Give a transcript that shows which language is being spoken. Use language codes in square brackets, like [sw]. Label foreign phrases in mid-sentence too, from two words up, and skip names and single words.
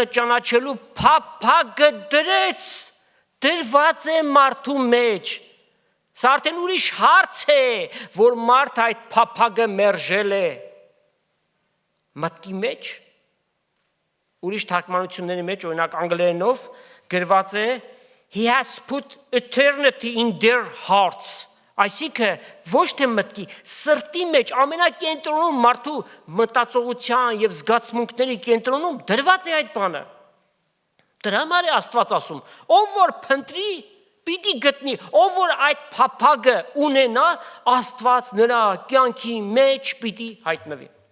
[hy] ճանաչելու փափագը դրված է մարդու մեջ։ Սա արդեն ուրիշ հարց է, որ մարդ այդ փափագը մերժել է։ Մտքի մեջ, ուրիշ թարգմանությունների մեջ, օրինակ անգլերենով գրված է [en] He has put eternity in their hearts, [hy] այսինքն ոչ թե մտքի, սրտի մեջ ամենակենտրոնում մարդու մտածողության եւ զգացմունքների կենտրոնում դրված է այդ բանը։ Դրա համար է Աստված ասում, ով որ փնտրի, պիտի գտնի, ով որ այդ փափագը ունենա, Աստված նրա կյանքի մեջ պիտի հայտնվի։